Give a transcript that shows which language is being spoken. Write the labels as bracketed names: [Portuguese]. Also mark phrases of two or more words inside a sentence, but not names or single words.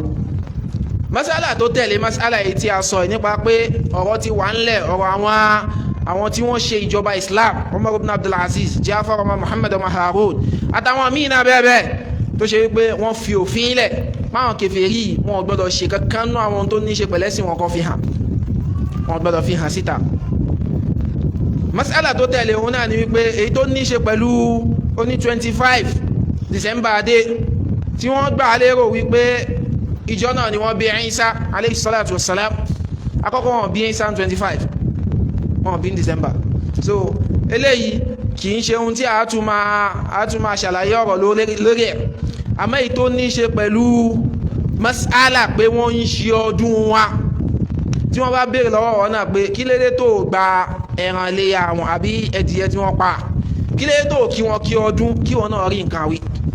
[Yoruba] masala tó tẹ̀lé masala yìí tí a sọ nípa pé ọ̀rọ̀ ti wà ńlẹ̀ ọ̀rọ̀ àwọn tí wọ́n ṣe ìjọba Islam Umar ibn Abdulaziz Jafar ọmọ Muhammad ọmọ Harun àtàwọn míì náà bẹ́ẹ̀ tó ṣe wípé wọ́n fi òfin lẹ̀ máwọn kèfèrí wọn ò gbọ́dọ̀ ṣe kankan nú àwọn tó ní ṣe pẹ̀lẹ́sìn wọn kọ́ fi hàn wọn ò gbọ́dọ̀ fi hàn síta. masala tó tẹ̀lé òun náà ni wípé èyí tó ní ṣe pẹ̀lú oní 25 December dé tí wọ́n gbà lérò wípé ìjọ náà ni wọ́n bí Isa [Arabic] عليه الصلاة والسلام [Yoruba] àkọ́kọ́ wọn bí Isa 25 wọn bí December so eléyìí kì í ṣe ohun tí a tún máa ṣàlàyé ọ̀rọ̀ lórí ẹ̀ àmọ́ èyí tó ní ṣe pẹ̀lú masala pé wọ́n ń ṣe ọdún wa tí wọ́n bá béèrè lọ́wọ́ wọn náà pé kí lédè tó gba ẹran léyà wọn àbí ẹdìyẹ tí wọ́n pa kí lédè tó kí wọn kí ọdún kí wọn náà rí nǹkan wí